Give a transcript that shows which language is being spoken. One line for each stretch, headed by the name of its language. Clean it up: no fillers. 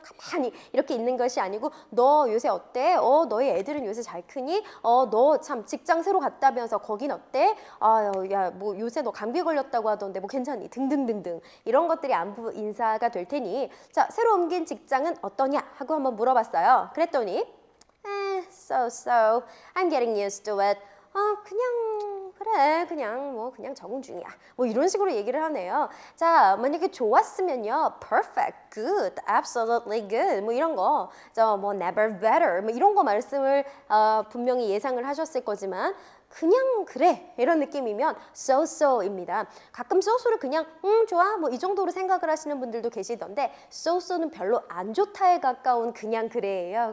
Korean: 가만히 이렇게 있는 것이 아니고 너 요새 어때? 너희 애들은 요새 잘 크니? 너 참 직장 새로 갔다면서 거긴 어때? 야, 뭐 요새 너 감기 걸렸다고 하던데 뭐 괜찮니? 등등등등 이런 것들이 안부 인사가 될 테니 자, 새로 옮긴 직장은 어떠냐? 하고 한번 물어봤어요. 그랬더니
English: so. I'm getting used to it.
Korean: 그냥 그래 그냥 적응 중이야. 뭐 이런 식으로 얘기를 하네요. 자, 만약에 좋았으면요.
English: perfect, good, absolutely good
Korean: 뭐 이런 거. 뭐
English: never better
Korean: 뭐 이런 거 말씀을 분명히 예상을 하셨을 거지만 그냥 그래 이런 느낌이면 so-so입니다. 가끔 so-so를 그냥 좋아 뭐 이 정도로 생각을 하시는 분들도 계시던데 so-so는 별로 안 좋다에 가까운 그냥 그래예요.